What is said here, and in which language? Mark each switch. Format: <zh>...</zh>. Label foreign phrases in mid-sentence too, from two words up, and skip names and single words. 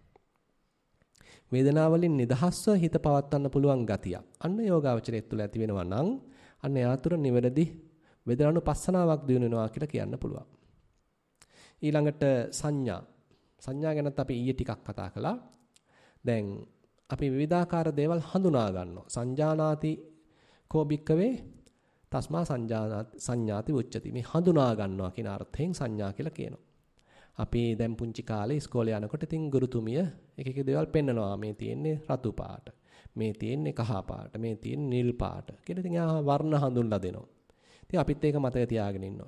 <si>වේදනාවලින් නිදහස්ව හිත පවත්වන්න පුළුවන් ගතියක්. අන්න යෝගාවචරයේ තුල ඇති වෙනවා නම් අන්න යාතුර නිවැරදි වේදනානුපස්සනාවක් දිනු වෙනවා කියලා කියන්න පුළුවන්. ඊළඟට සංඥා ගැනත් අපි ඊයේ ටිකක් කතා කළා. දැන් අපි විවිධාකාර දේවල් හඳුනා ගන්නවා.</si> <pi>සංජානාති කෝ භික්කවේ තස්මා සංඥාති උච්චති.</pi> <si>මේ හඳුනා ගන්නවා කියන අර්ථයෙන් සංඥා කියලා කියනවා. අපි දැන් පුංචි කාලේ ඉස්කෝලේ යනකොට ඉතින් ගුරුතුමිය එක දේවල් පෙන්නනවා. මේ තියෙන්නේ රතු පාට, මේ තියෙන්නේ කහ පාට, මේ තියෙන්නේ නිල් පාට කියලා ඉතින් එයා වර්ණ හඳුන්ලා දෙනවා. ඉතින් අපිත් ඒක මතක තියාගෙන ඉන්නවා.</si>